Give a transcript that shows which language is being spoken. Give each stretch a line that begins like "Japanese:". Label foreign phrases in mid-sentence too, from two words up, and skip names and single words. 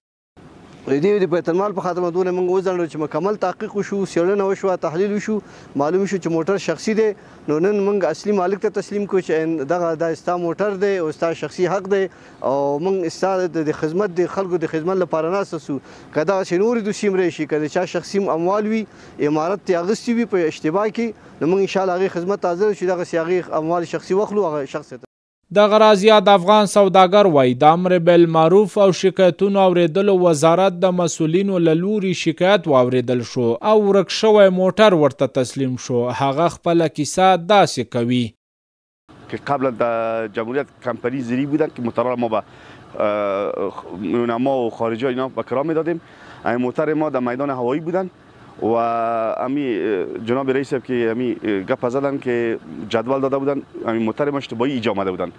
Pashto: دې د بیت المال په خاطر دونه موږ وځنډو چې مکمل تحقیق وشو څېړنه وشوه تحلیل وشو معلوم شو چې موټر شخصي دی نو نن موږ اصلي مالک ته تسلیم کړو چې دغه دا ستا موټر دی او ستا شخصي حق دی او موږ ستا د خدمت د خلکو د خدمت لپاره ناسته سو که دغسې نورې دوسیې هم راشي که د چا شخصي اموال وي امارت ترې اخیستي وي په اشتباه کې نو موږ انشاءالله هغې خدمت ته حاضر شو دغسې هغې اموال شخصي واخلو هغه شخص ته. دغه راز یاد افغان سوداګر وایي د امر بالمعروف او شکایتونو اوریدلو وزارت د مسؤلینو له لوري شکایت واوریدل شو او ورک شوی موټر ورته تسلیم شو. هغه خپله کیسه داسې کوي
Persian: که قبل در جمهوریت کمپانی زیری بودن که موترها ما به علما و خارجی اینا به کرا میدادیم. این موتر ما در میدان هوایی بودن و امی جناب رئیس صاحب که امی گپ زدن که جدول داده بودن امی موتر ما اشتباهی ایجا آمده بودن.